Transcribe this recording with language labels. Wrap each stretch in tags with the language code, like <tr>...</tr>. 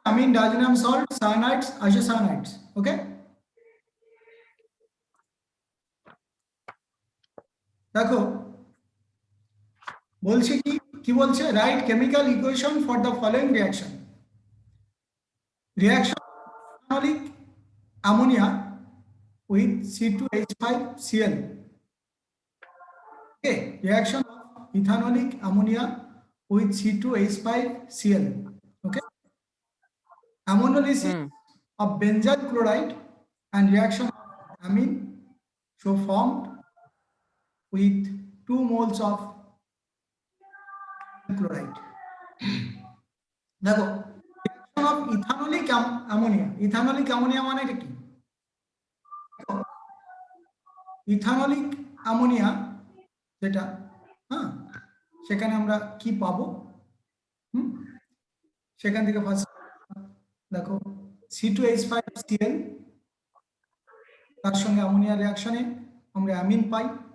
<en>Amine, diazonium salt, cyanides, isocyanides. Okay,</en> <bn>দেখো বলছে কি কি বলছে,</bn> <en>Write chemical equation for the following reaction. Reaction phenolic ammonia with C2H5Cl. Okay, reaction of ethanolic ammonia with C2H5Cl. Okay, ammonolysis of benzyl chloride and reaction of amine so formed with 2 moles of chloride. দেখো, reaction of ethanolic ammonia.</en> <bn>Ethanolic ammonia মানে কি? ইথানলিক ammonia যেটা, হ্যাঁ, সেখানে আমরা কি পাবো? সেখান থেকে ফার্স্ট দেখো C2H5Cl, তার সঙ্গে অ্যামোনিয়া রিঅ্যাকশনে আমরা অ্যামিন পাই।</bn>